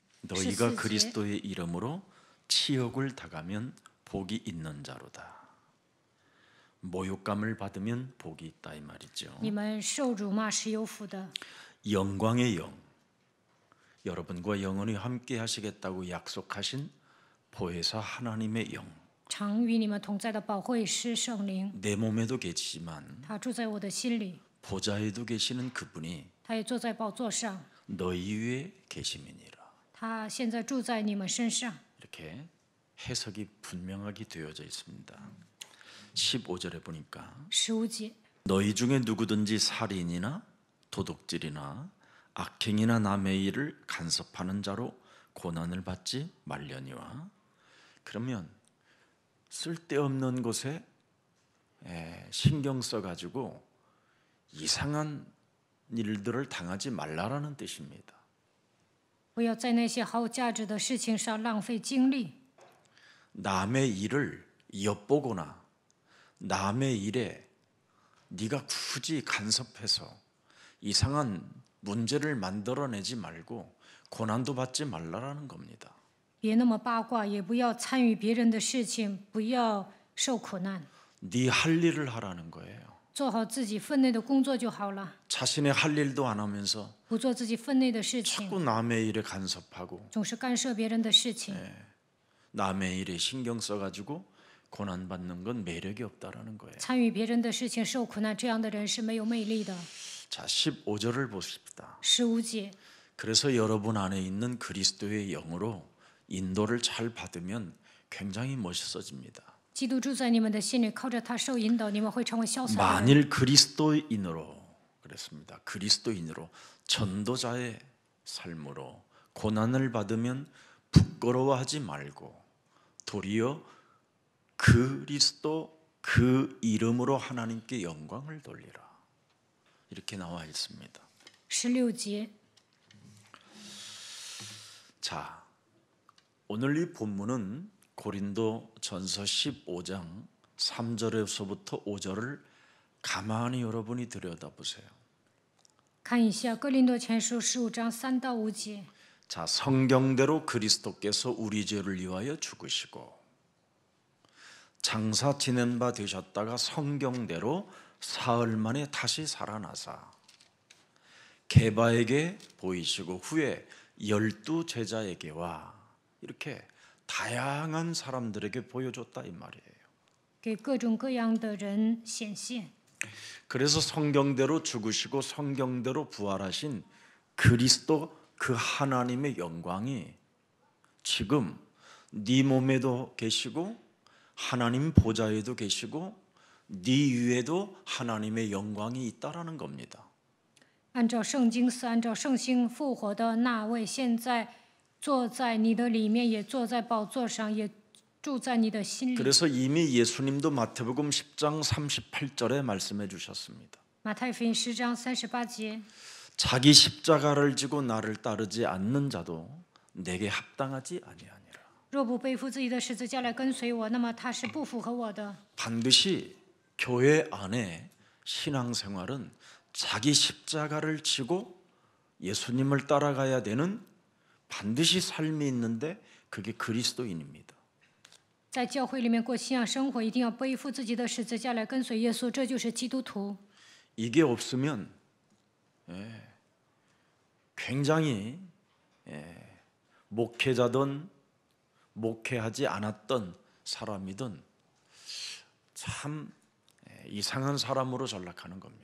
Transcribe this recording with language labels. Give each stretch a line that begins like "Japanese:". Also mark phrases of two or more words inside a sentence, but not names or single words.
Korean: 너희가 그리스도의 이름으로 치욕을 당하면 복이 있는 자로다. 모욕감을 받으면 복이 있다 이 말이죠.
Chinese: 你们受辱骂是有福的。
Korean: 영광의 영, 여러분과 영원히 함께 하시겠다고 약속하신 보혜사 하나님의 영,
Chinese: 常与你们同在的保惠师圣灵，
Korean: 내 몸에도 계시지만
Chinese: 他住在我的心里，
Korean: 보좌에도 계시는 그분이
Chinese: 他也坐在宝座上，
Korean: 너희 위에 계심이니라.
Chinese: 他现在住在你们身上。
Korean: 이렇게 해석이 분명하게 되어져 있습니다. 15절에 보니까
Chinese: 15节，
Korean: 너희 중에 누구든지 살인이나 도둑질이나 악행이나 남의 일을 간섭하는 자로 고난을 받지 말려니와. 그러면 쓸데없는 곳에 신경 써가지고 이상한 일들을 당하지 말라라는 뜻입니다.
Chinese: 不要在那些毫无价值的事情上浪费精力。
Korean: 남의 일을 엿보거나 남의 일에 네가 굳이 간섭해서 이상한 문제를 만들어내지 말고 고난도 받지 말라라는 겁니다.
Chinese: 别那么八卦，也不要参与别人的事情，不要受苦难。
Korean: 네 할 일을 하라는 거예요.
Chinese: 做好自己分内的工作就好了，
Korean: 자신의 할 일도 안 하면서
Chinese: 不做自己分内的事情，
Korean: 자꾸 남의 일에 간섭하고
Chinese: 总是干涉别人的事情，
Korean: 남의 일에 신경 써가지고 고난받는 건 매력이 없다라는 거예요.
Chinese: 参与别人的事情受苦难，这样的人是没有魅力的。
Korean: 자, 15절을 보십시다.
Chinese: 15节，
Korean: 그래서 여러분 안에 있는 그리스도의 영으로 인도를 잘 받으면 굉장히 멋있어집니다.
Chinese: 基督住在你们的心里，靠着他受引导，你们会成为潇洒的人。
Korean: 만일 그리스도인으로 그랬습니다. 그리스도인으로 전도자의 삶으로 고난을 받으면 부끄러워하지 말고 도리어 그리스도 그 이름으로 하나님께 영광을 돌리라. 이렇게 나와 있습니다.
Chinese: 16节，
Korean: 자, 오늘 이 본문은 고린도 전서 15장 3절에서부터 5절을 가만히 여러분이 들여다보세요.
Chinese: 看一下《哥林多前书》15章3到5节。
Korean: 자, 성경대로 그리스도께서 우리 죄를 위하여 죽으시고 장사 지낸 바 되셨다가 성경대로 사흘 만에 다시 살아나사 게바에게 보이시고 후에 12 제자에게와 이렇게 다양한 사람들에게 보여줬다 이 말이에요.
Chinese: 给各种各样的人显现。
Korean: 그래서 성경대로 죽으시고 성경대로 부활하신 그리스도 그 하나님의 영광이 지금 네 몸에도 계시고 하나님 보좌에도 계시고 네 위에도 하나님의 영광이 있다라는 겁니다.
Chinese: 按照圣经是按照圣心复活的那位，现在坐在你的里面，也坐在宝座上，也住在你的心里。
Korean: 그래서 이미 예수님도 마태복음 10장 38절에 말씀해 주셨습니다.
Chinese: 马太福音10章38节，
Korean: 자기 십자가를 지고 나를 따르지 않는 자도 내게 합당하지 아니하니라.
Chinese: 若不背负自己的十字架来跟随我，那么他是不符合我的。
Korean: 반드시 교회 안에 신앙생활은 자기 십자가를 지고 예수님을 따라가야 되는 반드시 삶이 있는데 그게 그리스도인입니다.
Chinese: 在教会里面过信仰生活，一定要背负自己的十字架来跟随耶稣，这就是基督徒。
Korean: 이게 없으면 굉장히 목회자든 목회하지 않았던 사람이든 참 이상한 사람으로 전락하는 겁니다.